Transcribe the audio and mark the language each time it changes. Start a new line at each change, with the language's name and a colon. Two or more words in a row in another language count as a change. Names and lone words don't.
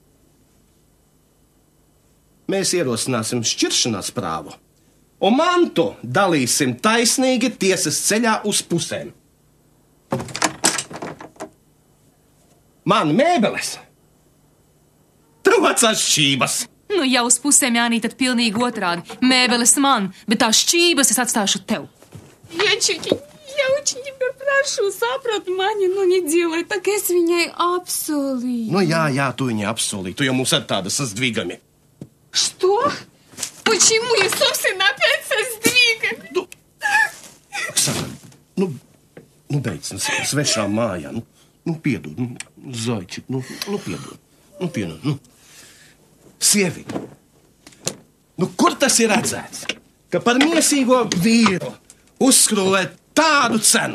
Latvian: Mēs ierosināsim šķiršanās prāvu, un mantu dalīsim taisnīgi tiesas ceļā uz pusēm. Man mēbeles, tev vecās šķības. Jau uz pusēm, Jānī, tad pilnīgi otrādi. Mēbeles man, bet tās šķības es atstāšu tev. Jāņķukiņ,
Russian: я очень тебя прошу,
Latvian: saprot mani,
Russian: не делай, так
Latvian: es viņai apsolīju. Jā, tu viņai apsolīji, tu jau mums ar tāda sazdvigami.
Russian: Что? Почему я, собственно, опять создвигами?
Latvian: Oksana, beidz, svešā mājā, piedod, Zaičik, piedod. Sievi, kur tas ir redzēts, ka par miesīgo vīru uzskrūvē tādu cenu?